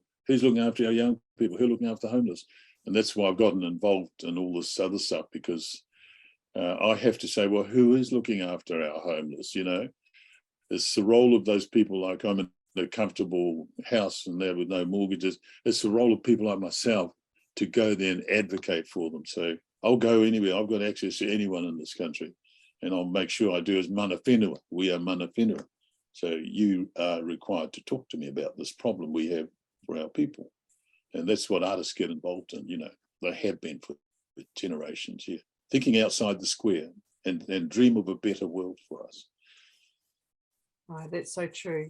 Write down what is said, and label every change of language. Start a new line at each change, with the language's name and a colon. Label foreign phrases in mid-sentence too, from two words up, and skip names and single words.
English: Who's looking after our young people? Who's looking after the homeless? And that's why I've gotten involved in all this other stuff, because I have to say, well, who is looking after our homeless, you know? It's the role of those people. Like I'm a comfortable house and there with no mortgages. It's the role of people like myself to go there and advocate for them. So I'll go anywhere. I've got access to anyone in this country, and I'll make sure I do as
Māori: mana whenua.
English: We are
Māori: mana whenua.
English: So you are required to talk to me about this problem we have for our people. And that's what artists get involved in. You know, they have been for generations here, thinking outside the square and dream of a better world for us. Right, that's so true.